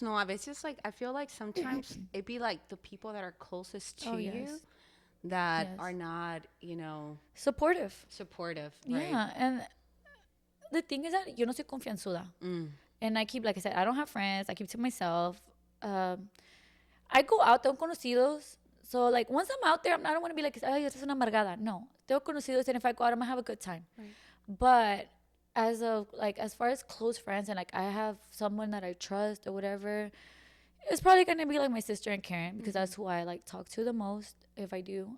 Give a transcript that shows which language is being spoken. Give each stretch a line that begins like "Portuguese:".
English: No, it's just like, I feel like sometimes it'd be like the people that are closest to you that are not, supportive. Right? Yeah, and the thing is that
Spanish: yo no soy confianzuda.
English: And I keep, like I said, I don't have friends. I keep to myself. I go out,
Spanish: tengo conocidos.
English: So, like, once I'm out there, I don't want to be like,
Spanish: ay, esta es una amargada.
English: No.
Spanish: Tengo conocidos,
English: and if I go out, I'm going to have a good time. Right. But as far as close friends, and, like, I have someone that I trust or whatever, it's probably going to be, like, my sister and Karen, because that's who I, like, talk to the most, if I do.